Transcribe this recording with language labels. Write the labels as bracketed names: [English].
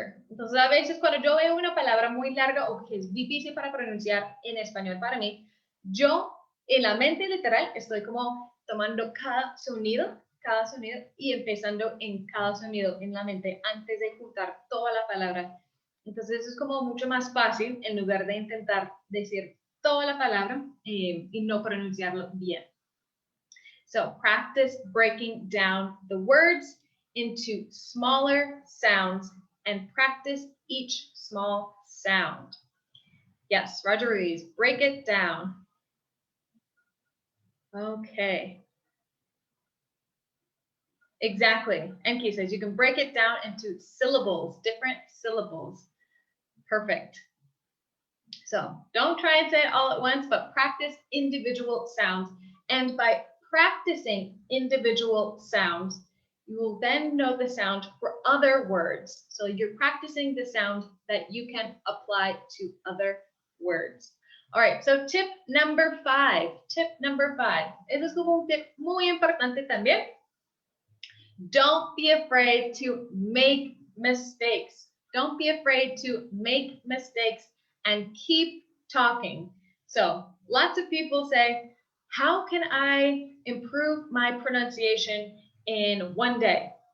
[Spanish] Entonces, a veces cuando yo veo una palabra muy larga o que es difícil para pronunciar en español para mí, yo en la mente literal estoy como tomando cada sonido y empezando en cada sonido en la mente antes de juntar toda la palabra. Entonces, eso es como mucho más fácil en lugar de intentar decir toda la palabra y no pronunciarlo bien. [English] So, practice breaking down the words into smaller sounds and practice each small sound. Yes, Roger Ruiz, break it down. Okay. Exactly. Enki says you can break it down into syllables, different syllables. Perfect. So don't try and say it all at once, but practice individual sounds. And by practicing individual sounds, you will then know the sound for other words. So you're practicing the sound that you can apply to other words. All right, so tip number 5. Tip number 5. [Spanish] Eso es como un tip muy importante también. [English] Don't be afraid to make mistakes. Don't be afraid to make mistakes and keep talking. So lots of people say, how can I improve my pronunciation in one day?